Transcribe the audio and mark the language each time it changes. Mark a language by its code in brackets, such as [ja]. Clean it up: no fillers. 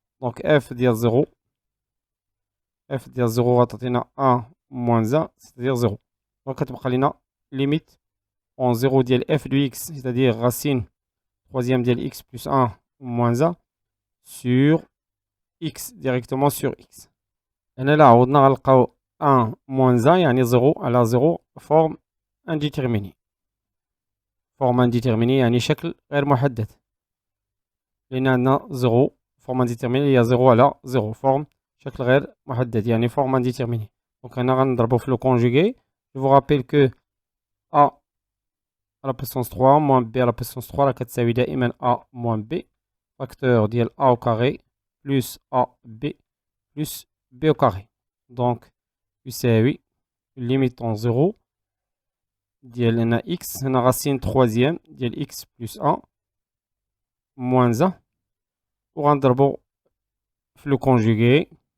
[fr] Donc f ديال 0, f ديال 0 غتعطينا 1 moins 1, c'est-à-dire 0. Donc كتبقى لنا limite en 0 ديال f de x, c'est-à-dire racine troisième ديال x plus 1 moins 1 sur x, directement sur x. [ar] هنا لا عوضنا غنلقاو 1 moins 1 يعني 0 على 0 forme indéterminée. forme indéterminée يعني شكل غير محدد. لأن عندنا 0 forme indéterminée هي 0 على 0 forme شكل غير محدد يعني forme indéterminée. [fr] Donc هنا [ar] غنضربو في [fr] le conjugué. Je vous rappelle que a à la puissance 3 moins b à la puissance 3 [ar] راه كتساوي دائما [fr] a moins b facteur ديال a au carré plus ab plus b au carré. Donc يساوي limite en 0 ديال هنا x هنا racine troisième ديال x plus 1 moins 1 وغنضربو في le conjugué.